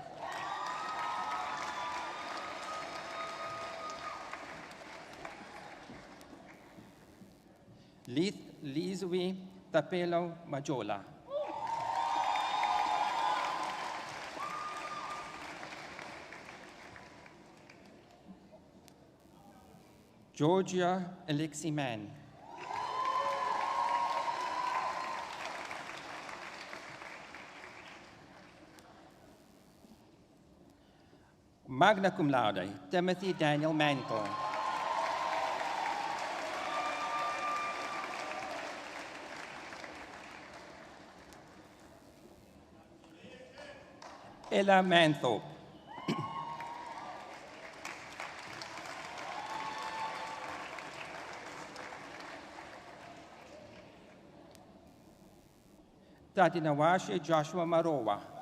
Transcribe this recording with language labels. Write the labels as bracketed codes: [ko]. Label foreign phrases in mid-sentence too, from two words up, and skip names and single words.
[en] Lizwi Tapelo Majola. Georgia Alexi Mann. [la] Magna cum laude, [en] Timothy Daniel Mantle. Ella Manthorpe. Tatinawashe Joshua Marowa.